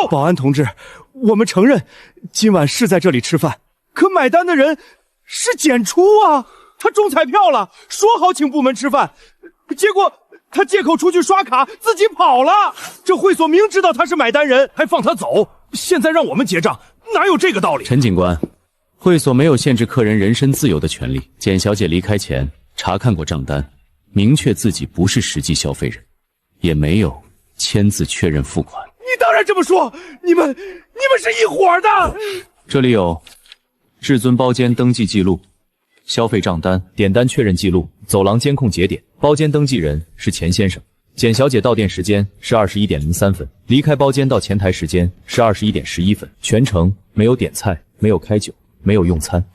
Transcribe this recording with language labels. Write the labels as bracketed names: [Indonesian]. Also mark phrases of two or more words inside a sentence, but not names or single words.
[Chinese] 保安同志，我们承认今晚是在这里吃饭，可买单的人是简初啊，他中彩票了，说好请部门吃饭，结果他借口出去刷卡，自己跑了。这会所明知道他是买单人，还放他走，现在让我们结账，哪有这个道理？陈警官，会所没有限制客人人身自由的权利。简小姐离开前查看过账单，明確自己不是實際消費人，也沒有簽字確認付款。你當然這麼說，你們是一夥的。這裡有至尊包間登記記錄、消費賬單、點單確認記錄、走廊監控節點。包間登記人是錢先生，簡小姐到店時間是21:03分，離開包間到前台時間是21:11分，全程沒有點菜，沒有開酒，沒有用餐。